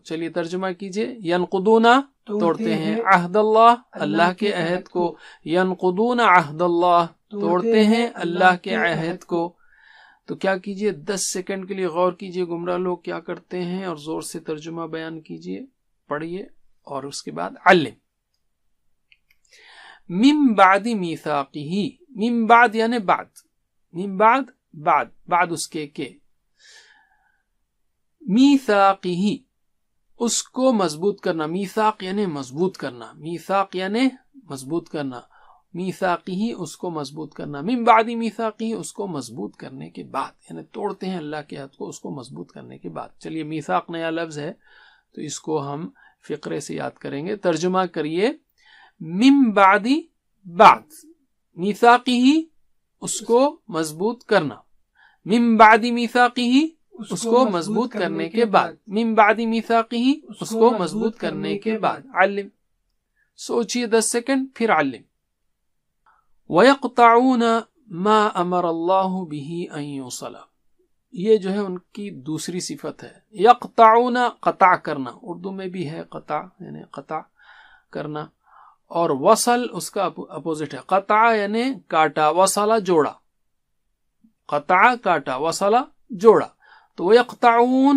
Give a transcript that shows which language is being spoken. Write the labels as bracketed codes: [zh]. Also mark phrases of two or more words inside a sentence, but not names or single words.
[ur] چلیے ترجمہ کیجئے، ینقضون توڑتے ہیں، [ar] عہد اللہ، [ur] اللہ کے عہد کو، [ar] ینقضون عہد اللہ، [ur] توڑتے ہیں اللہ کے عہد کو۔ تو کیا کیجئے؟ 10 سیکنڈ کے لیے غور کیجئے، گمراہ لوگ کیا کرتے ہیں، اور زور سے ترجمہ بیان کیجئے، پڑھیے، اور اس کے بعد علم۔ [ar] من بعد [ur] میثاقہ، [ar] من بعد [ur] یعنی بعد، من بعد اس کے میثاقہ، اس کو مضبوط کرنا، میثاق یعنی مضبوط کرنا، میثاق یعنی مضبوط کرنا، میثاقہ اس کو مضبوط کرنا، [ar] من بعد میثاقہ [ur] اس کو مضبوط کرنے کے بعد، یعنی توڑتے ہیں اللہ کے عہد کو، اس کو مضبوط کرنے کے بعد۔ چلیے میثاق نیا لفظ ہے تو اس کو ہم فقرے سے یاد کریں گے۔ ترجمہ کریے، [ar] من بعد، [ur] بعد، میثاقہ اس کو مضبوط کرنا، [ar] من بعد میثاقہ [ur] اس کو مضبوط کرنے کے بعد، [ar] من بعد میثاقہ [ur] اس کو مضبوط کرنے کے بعد، علم سوچیے 10 سیکنڈ پھر علم، [ar] وَيَقْطَعُونَ مَا أَمَرَ اللَّهُ بِهِ أَن يُوصَلَ، [ur] یہ جو ہے ان کی دوسری صفت ہے، یقطعون قطع کرنا، اردو میں بھی ہے قطع یعنی قطع کرنا، اور وصل اس کا اپوزٹ ہے، قطع یعنی کاٹا، وصل جوڑا، قطع کاٹا، وصل جوڑا، تو وہ یقطعون